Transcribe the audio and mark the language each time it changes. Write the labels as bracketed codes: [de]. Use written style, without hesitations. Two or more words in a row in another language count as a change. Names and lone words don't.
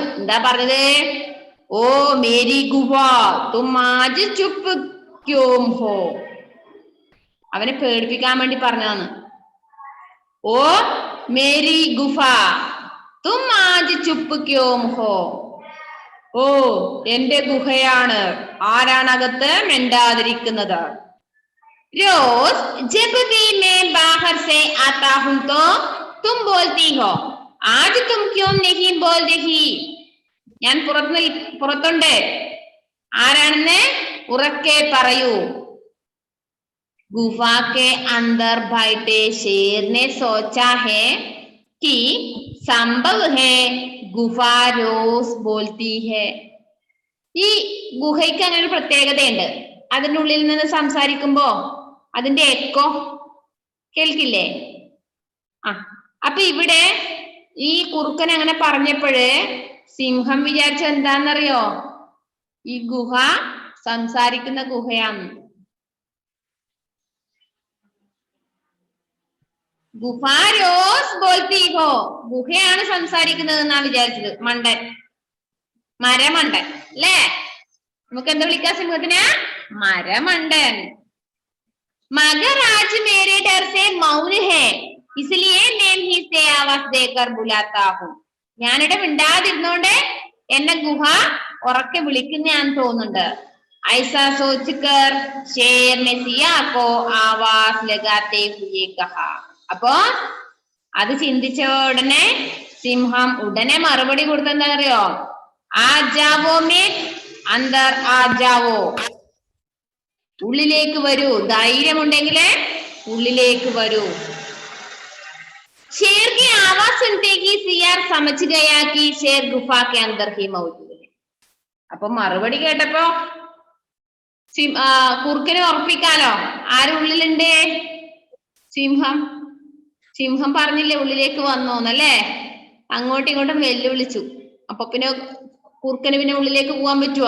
[ml] എന്താ പറഞ്ഞത്? [hi] ओ मेरी गुफा तुम आज चुप क्यों हो. [ml] അവനെ പേടിപ്പിക്കാൻ വേണ്ടി പറഞ്ഞതാണ്. [hi] ओ मेरी गुफा तुम आज चुप क्यों हो. [ml] ഓ എന്റെ ഗുഹയാണ്, ആരാണകത്ത് മിണ്ടാതിരിക്കുന്നത്? [hi] रोज जब भी मैं बाहर से आता हूँ तो तुम बोलती हो, आज तुम क्यों नहीं बोल रही? [ml] ഞാൻ പുറത്തുണ്ട്, ആരാണെന്ന് ഉറക്കെ പറയൂ. [hi] गुफा के अंदर बैठे शेर ने सोचा है कि संभव है गुफा रोज बोलती है. [ml] ഈ ഗുഹയ്ക്ക് അങ്ങനെ ഒരു പ്രത്യേകതയുണ്ട്. അതിന്റെ ഉള്ളിൽ നിന്ന് സംസാരിക്കുമ്പോ അതിന്റെ എക്കോ കേൾക്കില്ലേ? അപ്പൊ ഇവിടെ ഈ കുറുക്കൻ അങ്ങനെ പറഞ്ഞപ്പോഴ് സിംഹം വിചാരിച്ച എന്താന്നറിയോ? ഈ ഗുഹ സംസാരിക്കുന്ന ഗുഹയാണ്. [hi] गुफा रोज बोलती हो, [ml] ഗുഹയാണ് സംസാരിക്കുന്നത് എന്നാ വിചാരിച്ചത്. മണ്ടൻ, മരമണ്ടൻ അല്ലേ. നമുക്ക് എന്താ വിളിക്കാം സിംഹത്തിന്? [hi] മരമണ്ടൻ. मगर आज मेरे डर से मौन है इसलिए मैं ही से आवाज देकर बुलाता हूं. [ml] ഞാനിവിടെ മിണ്ടാതിരുന്നോണ്ട് എന്നെ ഗുഹ ഉറക്കെ വിളിക്കുന്നതാന്ന് തോന്നുന്നുണ്ട്. [hi] ऐसा सोचकर शेर ने सिया को आवाज लगाते हुए कहा. [ml] അപ്പോ അത് ചിന്തിച്ച ഉടനെ സിംഹം ഉടനെ മറുപടി കൊടുത്തെന്താണെന്നറിയോ? [hi] आ जाओ में अंदर आ जाओ, [ml] ഉള്ളിലേക്ക് വരൂ, ധൈര്യമുണ്ടെങ്കിൽ ഉള്ളിലേക്ക് വരൂ. [hi] शेर की आवाज सुनते ही सियार समझ गया कि शेर गुफा के अंदर ही मौजूद है. [ml] അപ്പൊ മറുപടി കേട്ടപ്പോ കുറുക്കനെ ഉറപ്പിക്കാലോ ആര് ഉള്ളിലുണ്ട്? സിംഹം. സിംഹം പറഞ്ഞില്ലേ ഉള്ളിലേക്ക് വന്നോന്നല്ലേ. അങ്ങോട്ടും ഇങ്ങോട്ടും വെല്ലുവിളിച്ചു. അപ്പൊ പിന്നെ കുറുക്കന് പിന്നെ ഉള്ളിലേക്ക് പോവാൻ പറ്റുവാ?